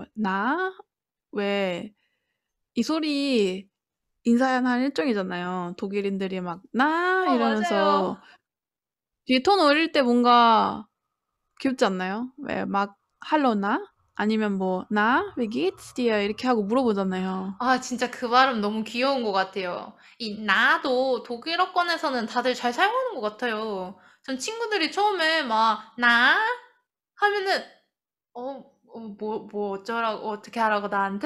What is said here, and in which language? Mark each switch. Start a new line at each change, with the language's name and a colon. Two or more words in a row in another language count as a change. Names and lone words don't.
Korean: 나? 왜, 이 소리 인사하는 일종이잖아요. 독일인들이 막, 나! 맞아요. 이러면서 뒤에 톤 올릴 때 뭔가 귀엽지 않나요? 왜 막, 할로 나? 아니면 뭐, 나?
German: wie geht's dir?
Korean: 이렇게 하고 물어보잖아요. 아, 진짜 그 발음 너무 귀여운 것 같아요. 이 나도 독일어권에서는 다들 잘 사용하는 것 같아요. 전 친구들이 처음에 막, 나? 하면은, 어쩌라고, 어떻게 하라고 나한테?